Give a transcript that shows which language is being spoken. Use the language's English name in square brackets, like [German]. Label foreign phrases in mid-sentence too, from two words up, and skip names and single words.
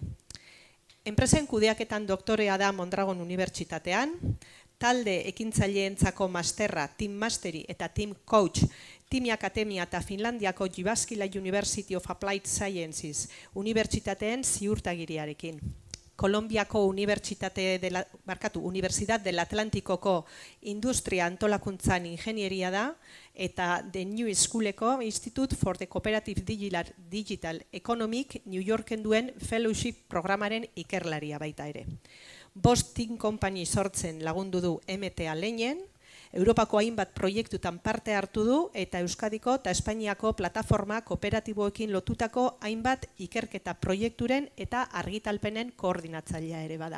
[Basque] Enpresen kudeaketan doktorea da Mondragon Unibertsitatean, talde ekintzaileentzako masterra Team Mastery eta Team Coach, Timi Akademia eta Finlandiako Jyväskylä University of Applied Sciences unibertsitateen ziurtagiriarekin. Kolonbiako Universidad del Atlantikoko Industria Antolakuntzan Ingenieria da, eta The New Schooleko Institute for the Cooperative Digital Economic New Yorken duen Fellowship programaren ikerlaria baita ere. Bost Team Company sortzen lagundu du MTA Leinen, Europako hainbat proiektutan parte hartu du eta Euskadiko eta Espainiako plataforma kooperatiboekin lotutako hainbat ikerketa proiekturen eta argitalpenen koordinatzailea ere bada.